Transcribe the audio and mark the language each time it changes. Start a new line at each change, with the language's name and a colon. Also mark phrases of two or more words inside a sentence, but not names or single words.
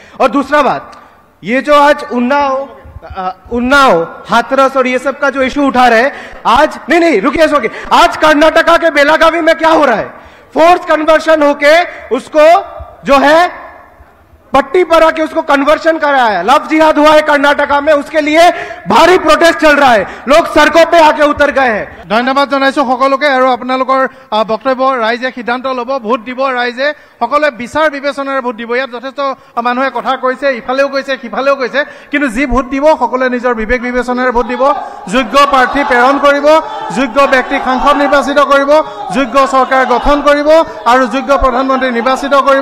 Hindi: और दूसरा बात, ये जो आज उन्नाव हाथरस और ये सब का जो इशू उठा रहे हैं आज, नहीं रुकिए, आज कर्नाटका के बेलागावी में क्या हो रहा है?
English: force conversion
Hindi: होके उसको जो है पट्टी पर आके उसको कन्वर्शन कराया, लव जिहाद हुआ है कर्नाटका में, उसके लिए भारी प्रोटेस्ट चल रहा है, लोग सड़कों पे आके उतर गए हैं।
Assamese: ধন্যবাদ জানাইছো সকলোকে। আৰু আপোনালোকৰ বক্তব্য ৰাইজে সিদ্ধান্ত ল'ব, ভোট দিব ৰাইজে, সকলোৱে বিচাৰ বিবেচনাৰে ভোট দিব। ইয়াত যথেষ্ট মানুহে কথা কৈছে, ইফালেও কৈছে সিফালেও কৈছে, কিন্তু যি ভোট দিব সকলোৱে নিজৰ বিবেক বিবেচনাৰে ভোট দিব। যোগ্য প্ৰাৰ্থী প্ৰেৰণ কৰিব, যোগ্য ব্যক্তিক সাংসদ নিৰ্বাচিত কৰিব, যোগ্য চৰকাৰ গঠন কৰিব আৰু যোগ্য প্ৰধানমন্ত্ৰী নিৰ্বাচিত কৰিব।